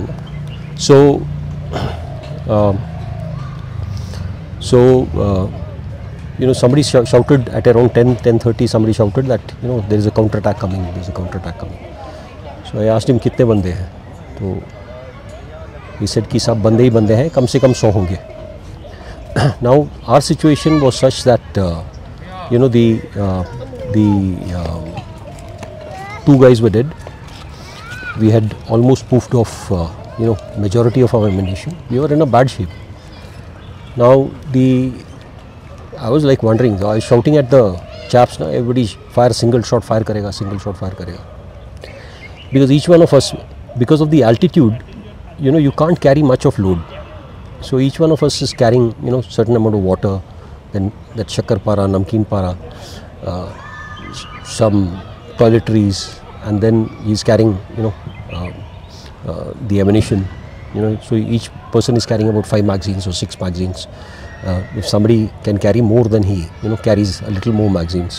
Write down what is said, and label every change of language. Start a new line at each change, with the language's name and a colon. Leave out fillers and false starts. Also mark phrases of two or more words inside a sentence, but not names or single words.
English: So somebody shouted at around 10:30, somebody shouted that there is a counter-attack coming, So I asked him
Hindi: kitne bande hai?
English: So he said
Hindi: ki sab bande hi bande hai, kam se kam 100 honge.
English: Now our situation was such that the 2 guys were dead. We had almost poofed off majority of our ammunition. We were in a bad shape. Now I was like wondering, I was shouting at the chaps, everybody fire single shot,
Hindi: fire karega,
English: single shot,
Hindi: fire karega.
English: Because each one of us, because of the altitude, you can't carry much of load. So each one of us is carrying, certain amount of water, then that
Hindi: shakkar para, namkeen para,
English: some toiletries, and then he's carrying, the ammunition. So each person is carrying about 5 magazines or 6 magazines. If somebody can carry more, then he carries a little more magazines.